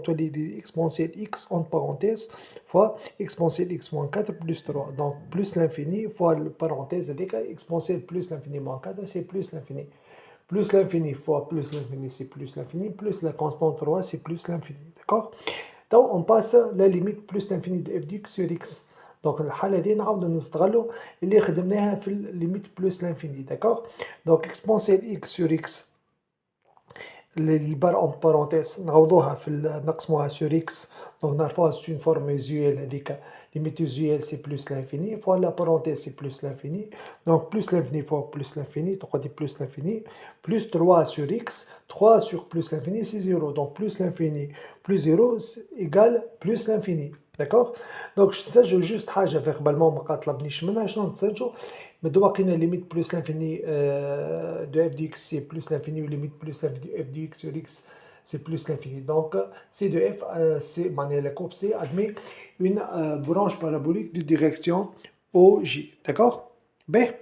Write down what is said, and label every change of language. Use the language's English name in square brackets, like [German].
[French] Donc, [Arabic] تولي [French] exponentielle x entre parenthèses fois exponentielle x moins 4 plus 3. Donc, plus l'infini fois la parenthèse avec exponentielle plus l'infini moins 4, c'est plus l'infini. Plus l'infini fois plus l'infini, c'est plus l'infini, plus la constante 3, c'est plus l'infini, d'accord? Donc, on passe la limite plus l'infini de f de x sur x. [Arabic] Donc, الحالة دي نعاودو نستغلو اللي خدمناها في [French] limite plus l'infini, d'accord? Donc, exponentielle x sur x, [Arabic] البار [French] en parenthèse [Arabic] نعوضوها في نقسموها [French] sur x. Donc, [Arabic] نعرفوها [French] c'est une forme usuelle [Arabic] هذيك. [French] Limite usuelle, c'est plus l'infini, fois la parenthèse, c'est plus l'infini. Donc, plus l'infini fois plus l'infini, donc on dit plus l'infini, plus 3 sur x, 3 sur plus l'infini, c'est 0. Donc, plus l'infini, plus 0 égale plus l'infini. D'accord? [Arabic] Donc, نسجل [French] juste [Arabic] حاجة [French] verbalement [Arabic] ما طلبنيش منها. شنو نسجل؟ مادو باقينا [French] limite plus l'infini de f de x, c'est plus l'infini, ou limite plus l'infini de f de x sur x, c'est plus l'infini. Donc, C de f, c'est la courbe C admet une branche parabolique de direction OJ. D'accord? B.